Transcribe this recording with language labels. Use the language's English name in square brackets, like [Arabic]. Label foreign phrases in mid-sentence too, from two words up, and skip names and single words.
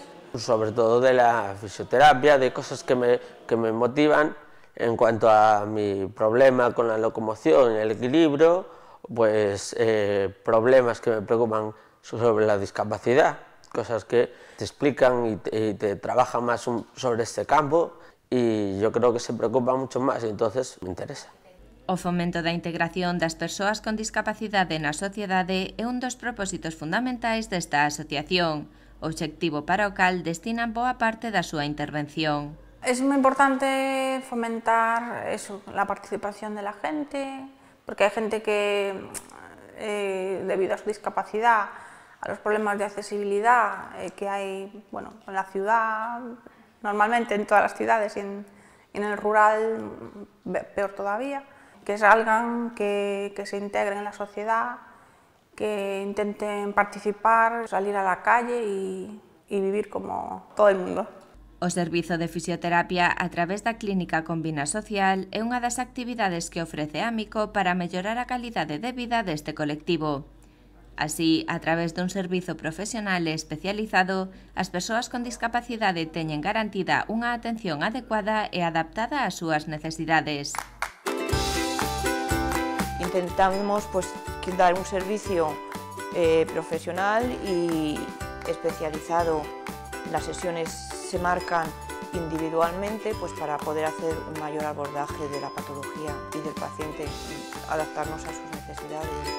[Spanish] Sobre todo de la fisioterapia, de cosas que me motivan en cuanto a mi problema con la locomoción y el equilibrio, pues problemas que me preocupan sobre la discapacidad, cosas que te explican y te trabajan más sobre este campo, y yo creo que se preocupa mucho más y entonces me interesa. [Galician] O fomento da integración das persoas con discapacidade na sociedade é un dos propósitos fundamentais desta asociación, obxectivo para o cal destinan boa parte da súa intervención. [Spanish] Es muy importante fomentar eso, la participación de la gente, porque hay gente que, debido a su discapacidad, a los problemas de accesibilidad que hay bueno, en la ciudad, normalmente en todas las ciudades y en el rural peor todavía, que salgan, que se integren en la sociedad, que intenten participar, salir a la calle y vivir como todo el mundo. [Galician] O servizo de fisioterapia a través da Clínica Combina Social é unha das actividades que ofrece Amico para mellorar a calidade de vida deste colectivo. Así, a través dun servizo profesional e especializado, as persoas con discapacidade teñen garantida unha atención adecuada e adaptada ás súas necesidades. [Spanish] Intentamos dar un servicio profesional y especializado. Las sesiones se marcan individualmente para poder hacer un mayor abordaje de la patología y del paciente, adaptarnos a sus necesidades.